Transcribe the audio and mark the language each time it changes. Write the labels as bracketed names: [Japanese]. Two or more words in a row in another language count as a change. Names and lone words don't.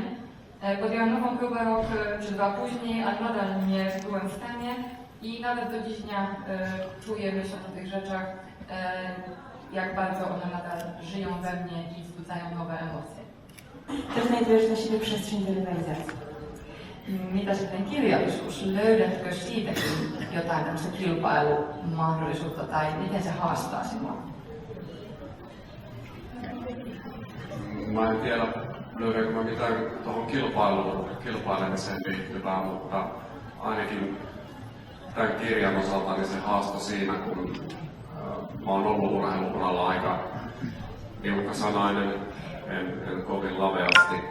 [Polish] Podjęłam nową próbę rok czy 2 później, ale nadal nie byłem w stanie i nawet do dziś dnia czuję, myśląc o tych rzeczach, jak bardzo one nadal żyją we mnie i wzbudzają nowe emocje. Czy znajdujesz dla siebie przestrzeń do rywalizacji? [Finnish] Mitä sitten kirjallisuus? Löydätkö siitäkin jotain tämmöistä kilpailumahdollisuutta tai miten se haastaa sinua? Mä en tiedä, löydänkö mä mitään tuohon kilpailemiseen liittyvää, mutta ainakin tämän kirjan osalta niin se haasto siinä, kun mä oon ollut urheiluuralla aika niukkasanainen, en kovin laveasti